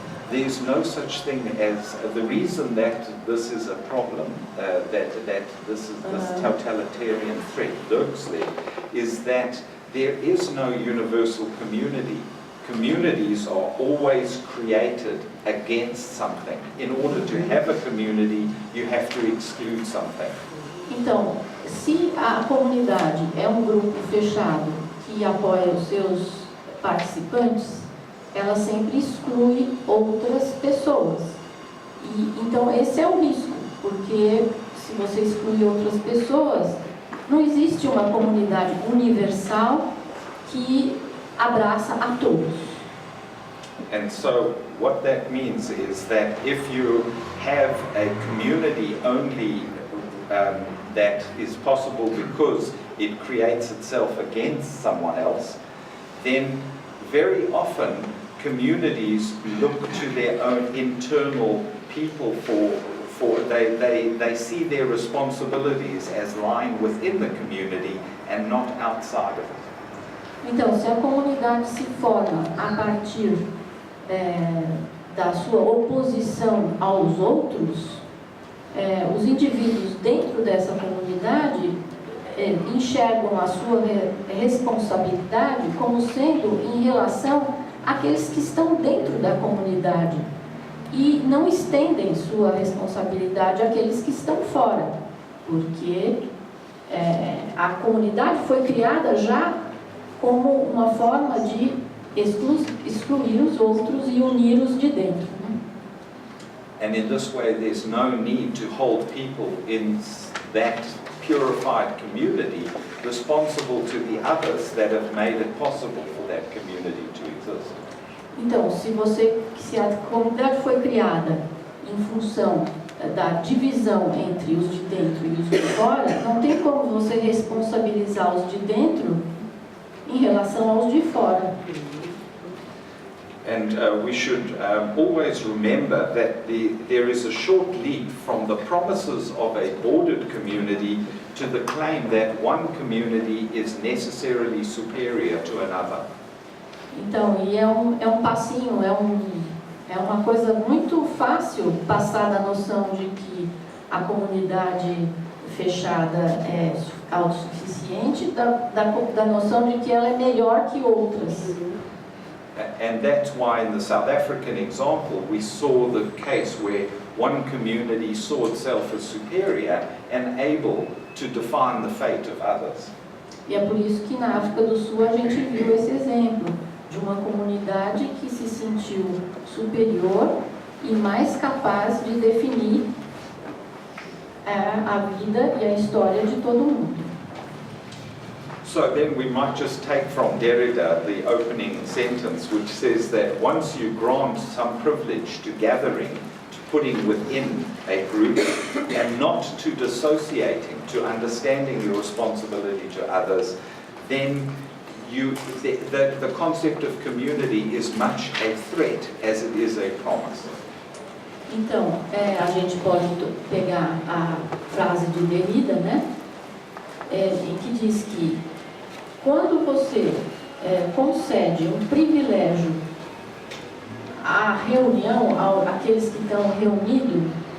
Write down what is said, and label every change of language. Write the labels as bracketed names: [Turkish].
[English] There's no such thing as the reason that this is a problem, that this totalitarian threat lurks there, is that there is no universal community. Communities are always created against something. In order to have a community, you have to exclude something. [Portuguese] Então, se a comunidade é um grupo fechado que apoia os seus participantes, ela sempre exclui outras pessoas. E então esse é o risco, porque se você exclui outras pessoas, não existe uma comunidade universal que abraça a todos. [English] And so what that means is that if you have a community only that is possible because it creates itself against someone else, then very often communities look to their own internal people they see their responsibilities as lying within the community and not outside of it. [Portuguese] Então, se a comunidade se forma a partir da sua oposição aos outros, os indivíduos dentro dessa comunidade enxergam a sua responsabilidade como sendo em relação àqueles que estão dentro da comunidade e não estendem sua responsabilidade àqueles que estão fora, porque a comunidade foi criada já como uma forma de excluir os outros e unir os de dentro. [English] And in this way, there's no need to hold people in that purified community responsible to the others that have made it possible for that community to exist. [Portuguese] Então, se a comunidade foi criada em função da divisão entre os de dentro e os de fora, não tem como você responsabilizar os de dentro em relação aos de fora. [English] And we should always remember that there is a short leap from the promises of a bordered community to the claim that one community is necessarily superior to another. [Portuguese] Então, e é um passinho, é uma coisa muito fácil passar da noção de que a comunidade fechada é autossuficiente, da noção de que ela é melhor que outras. [English] And that's why in the South African example we saw the case where one community saw itself as superior and able to define the fate of others. [Portuguese] E é por isso que na África do Sul a gente viu esse exemplo de uma comunidade que se sentiu superior e mais capaz de definir a vida e a história de todo mundo. [English] So then we might just take from Derrida the opening sentence which says that once you grant some privilege to gathering, to putting within a group and not to dissociating, to understanding your responsibility to others, then the concept of community is much a threat as it is a promise. [Portuguese] Então, a gente pode pegar a frase de Derrida, né? Em que diz que quando você concede um privilégio à reunião, àqueles que estão reunidos,